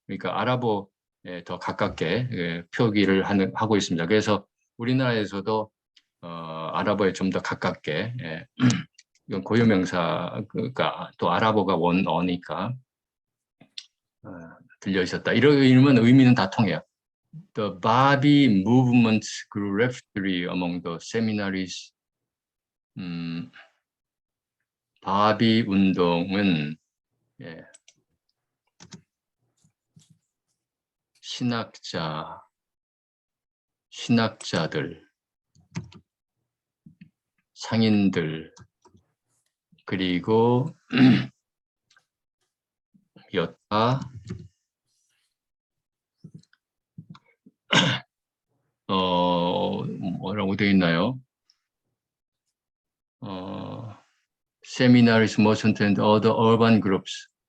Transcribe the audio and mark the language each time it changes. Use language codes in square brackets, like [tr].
[ko] 그러니까 아랍어에 더 가깝게 표기를 하고 있습니다. 그래서 우리나라에서도 아랍어에 좀 더 가깝게 이건 고유명사 그러니까 또 아랍어가 원어니까 들려 있었다. 이러면 의미는 다 통해요. [en] The Babi movement grew rapidly among the seminaries. [ko] 바비 운동은 신학자들, 상인들, 그리고 여타 뭐라고 되어 있나요? [en] Seminaries, merchant and other urban groups.